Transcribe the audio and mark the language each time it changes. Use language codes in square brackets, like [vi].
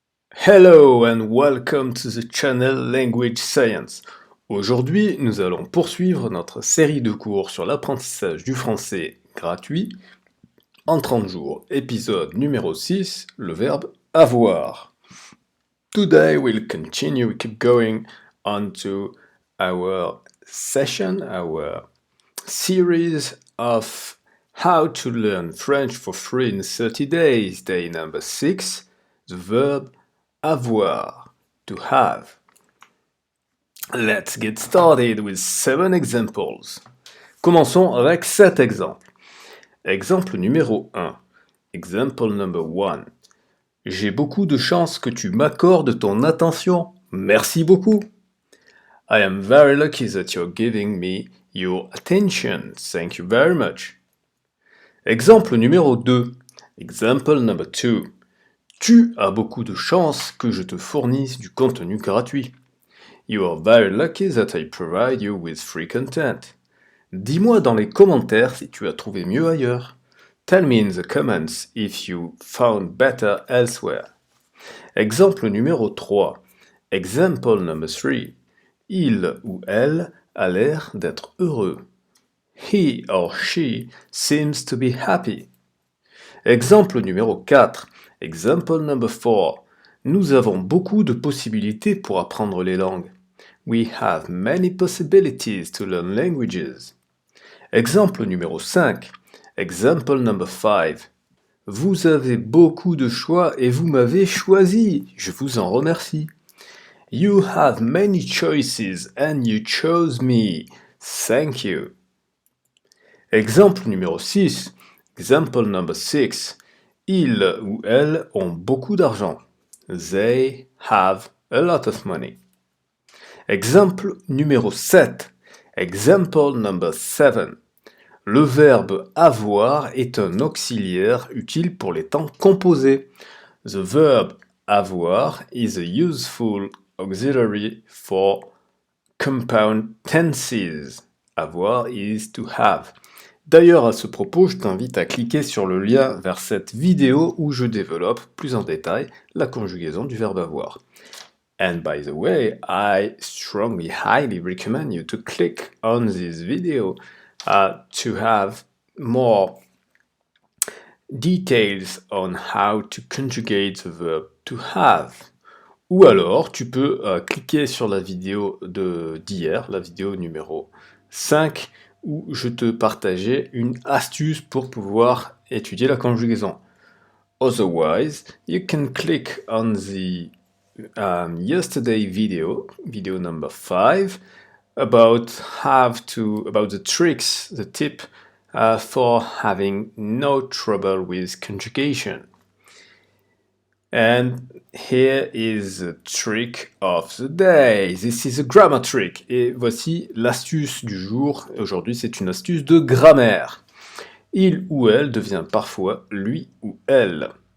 [en] Hello and welcome to the channel Language Science. [fr] Aujourd'hui, nous allons poursuivre notre série de cours sur l'apprentissage du français gratuit en 30 jours. Épisode numéro 6, le verbe avoir. [en] Today we'll keep going on to our session, our series of How to learn French for free in 30 days, day number 6, the verb avoir, to have. Let's get started with 7 examples. [fr] Commençons avec 7 exemples. Exemple numéro 1. [en] Example number 1. [fr] J'ai beaucoup de chance que tu m'accordes ton attention. Merci beaucoup. [en] I am very lucky that you're giving me your attention. Thank you very much. [fr] Exemple numéro 2. [en] Example number 2. [fr] Tu as beaucoup de chance que je te fournisse du contenu gratuit. [en] You are very lucky that I provide you with free content. [fr] Dis-moi dans les commentaires si tu as trouvé mieux ailleurs. [en] Tell me in the comments if you found better elsewhere. [fr] Exemple numéro 3. [en] Example number 3. [fr] Il ou elle a l'air d'être heureux. [en] He or she seems to be happy. [fr] Exemple numéro 4. [en] Example number 4. [fr] Nous avons beaucoup de possibilités pour apprendre les langues. [en] We have many possibilities to learn languages. [fr] Exemple numéro 5. [en] Example number 5. [fr] Vous avez beaucoup de choix et vous m'avez choisi. Je vous en remercie. [en] You have many choices and you chose me. Thank you. [fr] Exemple numéro 6. [en] Example number 6. [fr] Ils ou elles ont beaucoup d'argent. [en] They have a lot of money. [fr] Exemple numéro 7. [en] Example number 7. [fr] Le verbe avoir est un auxiliaire utile pour les temps composés. [en] The verb avoir is a useful auxiliary for compound tenses. Avoir is to have. [fr] D'ailleurs, à ce propos, je t'invite à cliquer sur le lien vers cette vidéo où je développe plus en détail la conjugaison du verbe avoir. [en] And by the way, I strongly, highly recommend you to click on this video to have more details on how to conjugate the verb to have. [fr] Ou alors, tu peux cliquer sur la vidéo d'hier, la vidéo numéro 5, où je te partageais une astuce pour pouvoir étudier la conjugaison. [en] Otherwise, you can click on the yesterday video number 5, about the tricks, the tip for having no trouble with conjugation. And here is the trick of the day. This is a grammar trick. [fr] Et voici l'astuce du jour. Aujourd'hui, c'est une astuce de grammaire. Il ou elle devient parfois lui ou elle.